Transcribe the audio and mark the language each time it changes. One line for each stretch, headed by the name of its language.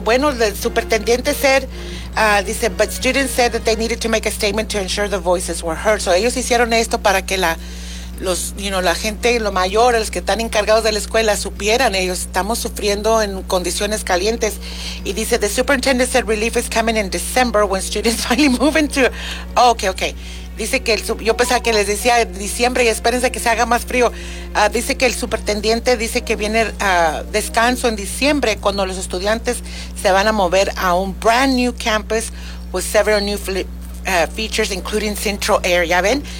Spanish: Bueno, el superintendente dice,
English: but students said that they needed to make a statement to ensure the voices were heard.
Spanish: So, ellos hicieron esto para que la gente, lo mayor, los que están encargados de la escuela, supieran. Ellos estamos sufriendo en condiciones calientes. Y dice,
English: the superintendent said relief is coming in December when students finally move into... Oh, okay.
Spanish: Dice que yo pensaba que les decía diciembre y espérense que se haga más frío. Dice que el superintendente dice que viene descanso en diciembre cuando los estudiantes se van a mover a un
English: brand new campus with several new features including central air.
Spanish: ¿Ya ven?